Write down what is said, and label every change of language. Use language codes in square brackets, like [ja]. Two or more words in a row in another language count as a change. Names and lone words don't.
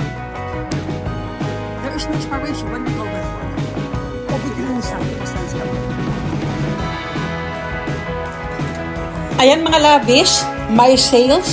[en] There is no expiration when you go there. [sv] Och begränsad på svenska. [tl] Ayan mga labis, may sales.